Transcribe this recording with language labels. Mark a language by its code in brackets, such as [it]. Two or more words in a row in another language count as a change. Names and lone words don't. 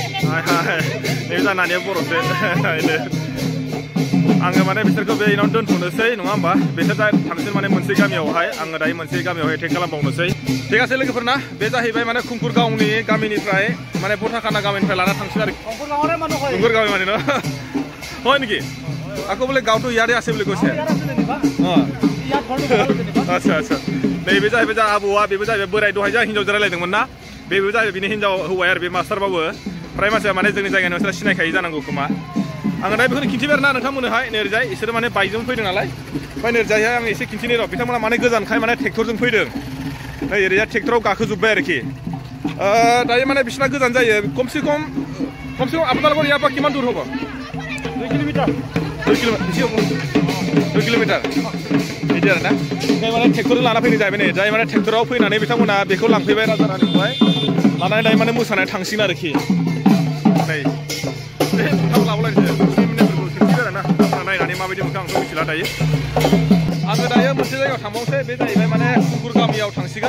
[brx] ini nanya borose ini आङो माने बिसोरखौ बे इनाव दोनथ'नोसै नङा होमबा बिसोर दा थांसिन माने मोनसे गामियावहाय आङो दायो मोनसे गामियावहाय टेक खालामबावनोसै [as] ঠিক আছে [brx] लोगोफोरना बे जाहैबाय माने खुंखुर गावनि गामिनिफ्राय माने बथाखाना गामिनिफ्राय लाना थांसिन आरो खुंखुर गावनि माने न [as] হয় নেকি আকৌ বলে গাঁৱটো ইয়াৰে আছে বুলি কৈছে [brx] আচ্ছা আচ্ছা नैबे जाहैबाय जा आबौआ बेबो जाहैबाय बोराय दहाय जा हिनजाव रायलायदोंमोन ना बेबो जाहैबाय बिनि हिनजाव हौवाया आरो बे मास्टारबाबो फ्राय मानसिया माने जोंनि जायगानि मानसिफ्रा सिनायखायो जानांगौ खोमा आङो दा बेखौनो खिन्थिबाय आरोना नोंथांमोननोहाय नैरैजाय इसोरो माने बाइकजों फैदों नालाय ओमफ्राय नैरैजायहाय आं एसे खिन्थिनो र' बिथांमोना माने गोजानखाय माने ट्रेक्टरजों फैदों नै ओरैजाय ट्रेक्टराव गाखोजोब्बाय आरोखि दायो माने बिसिना गोजान जायो कमसे कम [as] আপোনালোকৰ ইয়াৰ পৰা কিমান দূৰ হ'ব [brx] 2 किलोमीटर 2 किलोमीटर बिदि आरोना ओमफ्राय माने ट्रेक्टरजों लाना फैनाय जाहैबाय नै जाय माने ट्रेक्टराव फैनानै बिथांमोना बेखौ लांफैबाय राजारानिखौहाय लानानै दायो माने मोसानाय थांसिगोन आरोखि नै थाव लाबोलायनोसै मिनिटफोरखौ खिन्थिबाय आरोना नायनानै माबायदि मोनखो आंथ' मिथिला दायो आङो दायो मोनसे जायगायाव थांबावनोसै बे जाहैबाय माने खुंखुर गामियाव थांसिगोन